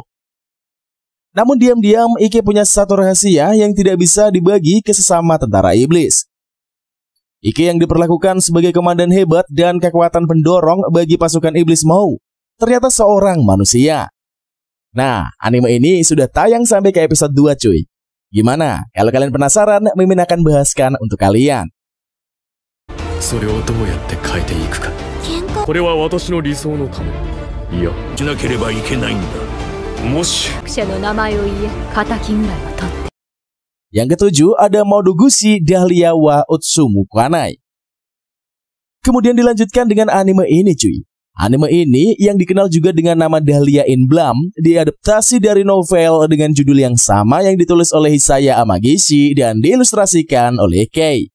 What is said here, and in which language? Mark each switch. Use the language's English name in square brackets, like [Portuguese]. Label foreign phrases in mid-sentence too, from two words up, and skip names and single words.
[Indonesian] Namun diam-diam Ike punya satu rahasia yang tidak bisa dibagi ke sesama tentara iblis. Ikki yang diperlakukan sebagai komandan hebat dan kekuatan pendorong bagi pasukan iblis Mou, ternyata seorang manusia. Nah, anime ini sudah tayang sampai ke episode 2 cuy. Gimana? Kalau kalian penasaran, Mimin akan bahaskan untuk kalian. [Japanese] それをどうやって変えていくか。これは私の理想のため。いや、しなければいけないんだ。もし。者の名前を言え、敵ぐらいは取って。 [Indonesian] Yang ketujuh ada Modogushi Dahlia wa Utsumu Kanai. Kemudian dilanjutkan dengan anime ini cuy. Anime ini yang dikenal juga dengan nama Dahlia in Bloom diadaptasi dari novel dengan judul yang sama yang ditulis oleh Hisaya Amagishi dan diilustrasikan oleh Kei.